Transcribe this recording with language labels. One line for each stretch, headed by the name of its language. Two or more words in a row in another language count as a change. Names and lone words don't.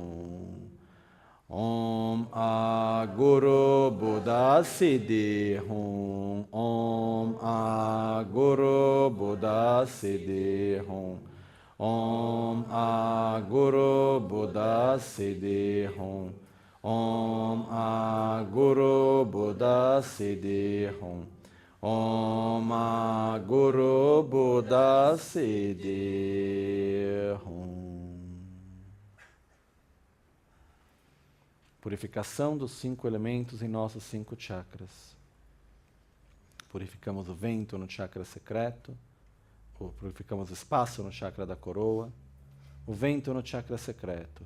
Sanskrit: ॐ आ गुरु बुद्ध सिद्धि ॐ आ गुरु बुद्ध सिद्धि ॐ आ गुरु बुद्ध सिद्धि हूँ. ॐ आ गुरु बुद्ध सिद्धि हूँ. ॐ आ गुरु बुद्ध सिद्धि हूँ.
Portuguese: Purificação dos 5 elementos em nossos 5 chakras. Purificamos o vento no chakra secreto, purificamos o espaço no chakra da coroa, o vento no chakra secreto,